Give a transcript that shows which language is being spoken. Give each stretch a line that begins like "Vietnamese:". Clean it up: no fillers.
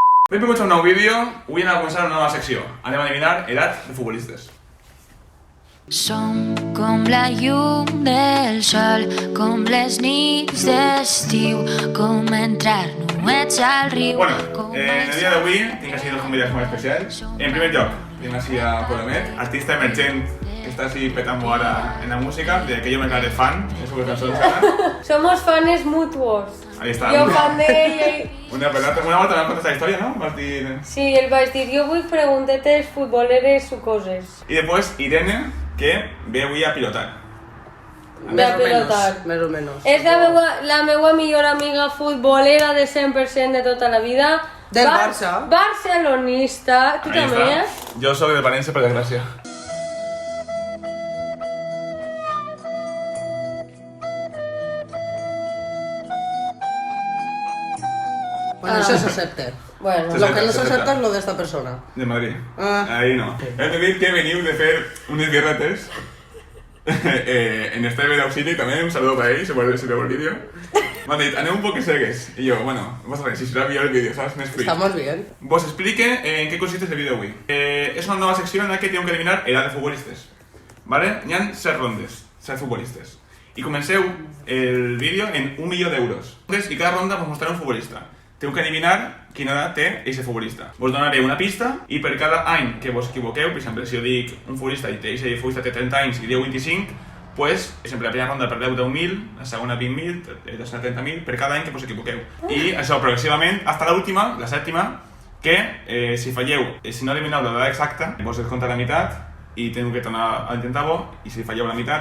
Catalan: Vam començar un nou vídeo, avui anem a començar una nova secció. Anem a adivinar edat de futbolistes. Som com la llum del sol, com les nits d'estiu, com entrar nuets al riu. Bueno, en el dia d'avui tinc així dos convidats molt especials. En primer lloc, tenim així a Polomet, artista emergent
Spanish: que está así petando ahora en la música, de que yo me declaré fan de sus canciones. Somos fans mutuos. Ahí está. Yo fan de ella y...
Catalan: Una volta me vas contar
Spanish: esta historia,
Catalan: ¿no? Vas dir... Sí, el va dir, jo vull preguntetes futboleres o coses.
Spanish: Y después
Catalan: Irene, que ve avui a pilotar. Ve a pilotar. Més o menos. És la meva millor amiga futbolera de 100% de tota la vida. Del Barça. Barcelonista. Tu
Spanish: Ahí
Catalan: també,
Spanish: está. Yo soy de Valencia, por desgracia. Bueno, eso se acepta. Bueno, Sí. Lo que no se acepta es lo de esta persona. De Madrid. Ah.
Catalan: Ahí no. Hem de dir que veniu de fer unes birretes en este vídeo auxili també,
Spanish: un saludo para
Catalan: ells, si veu el vídeo. M'han dit, anem un poc cegues. I jo, bueno,
Spanish: vamos a ver,
Catalan: si serà millor el vídeo,
Spanish: ¿sabes?
Catalan: Més fluid.
Spanish: Estamos bien. Vos explique en qué consiste este vídeo avui. Es una nueva sección en la que tengo que adivinar edad de futbolistes. ¿Vale?
Catalan: Hi ha 7 rondes, 7 futbolistes. I comenceu el vídeo en 1 milió d'euros. I cada ronda vos mostraré un futbolista. Teniu que adivinar quina edat té aquest futbolista. Vos donaré una pista i per cada any que vos equivoqueu, per exemple, si jo dic un futbolista i aquest futbolista té 30 anys i diu 25, pues, per exemple, la primera ronda perdeu 10.000, la segona 20.000, la tercera 30.000, per cada any que vos equivoqueu. I això progressivament, fins a l'última, la sèptima, que si falleu, si no adivineu l'edat exacta, vos descompta la meitat i teniu que tornar a intentar-ho, i si falleu la meitat...